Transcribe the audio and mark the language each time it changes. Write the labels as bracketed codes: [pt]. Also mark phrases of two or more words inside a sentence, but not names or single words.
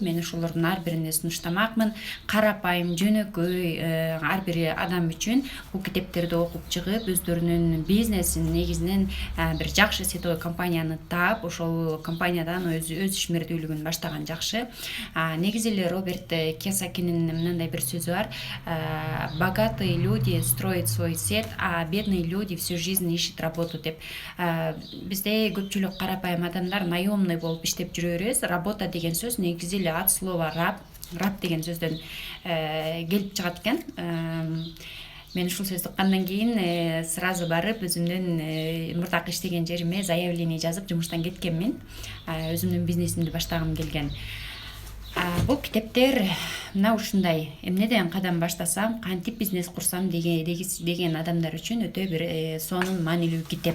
[ky] Мен ошолордун ар бирине сунуштамакмын. Карапайым, жөнөкөй ар бир адам үчүн бул китептерди окуп чыгып, өздөрүнүн бизнесин негизинен бир жакшы сетовой компанияны таап, ошол компаниядан өз ишмердүүлүгүн баштаган жакшы. Негизи эле Роберт Кийосакинин мындай бир сөзү бар: [ru] богатые люди строят свой сет, а бедные люди всю жизнь ищут работу деп. [ky] Бизде көпчүлүк карапайым адамдар наемный болуп иштеп жүрө беребиз. Работа деген сөз негизи эле [ru] от слова раб [ky] деген сөздөн келип чыгат экен. Мен ушул сөздү уккандан кийин сразу барып өзүмдүн мурдакы иштеген жериме заявление жазып жумуштан кеткенмин. Өзүмдүн бизнесимди баштагым келген. Бул китептер мына ушундай: эмнеден кадам баштасам, кантип бизнес курсам деген адамдар үчүн өтө бир сонун, маанилүү китеп.